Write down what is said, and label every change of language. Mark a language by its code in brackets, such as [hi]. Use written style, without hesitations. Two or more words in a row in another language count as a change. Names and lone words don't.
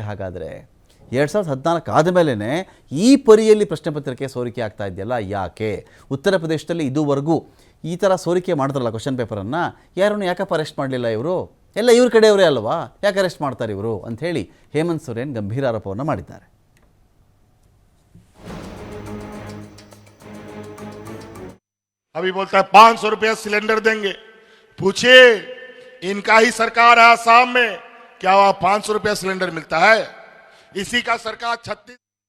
[kn] ಹಾಗಾದರೆ 2014 ಆದಮೇಲೆ ಈ ಪರಿಯಲ್ಲಿ ಪ್ರಶ್ನೆ ಪತ್ರಿಕೆ ಸೋರಿಕೆ ಆಗ್ತಾ ಇದೆಯಲ್ಲ, ಯಾಕೆ? ಉತ್ತರ ಪ್ರದೇಶದಲ್ಲಿ ಇದುವರೆಗೂ ಈ ಥರ ಸೋರಿಕೆ ಮಾಡಿದ್ರಲ್ಲ ಕ್ವಶನ್ ಪೇಪರನ್ನು, ಯಾರನ್ನು ಯಾಕಪ್ಪ ಅರೆಸ್ಟ್ ಮಾಡಲಿಲ್ಲ ಇವರು? ಎಲ್ಲ ಇವ್ರ ಕಡೆಯವರೇ ಅಲ್ವಾ, ಯಾಕೆ ಅರೆಸ್ಟ್ ಮಾಡ್ತಾರೆ ಇವರು ಅಂಥೇಳಿ ಹೇಮಂತ್ ಸೊರೇನ್ ಗಂಭೀರ ಆರೋಪವನ್ನು ಮಾಡಿದ್ದಾರೆ. [hi] अभी बोलता है 500 रुपया सिलेंडर देंगे. पूछिए, इनका ही सरकार है आसाम में, क्या वहां 500 रुपया सिलेंडर मिलता है? इसी का सरकार 36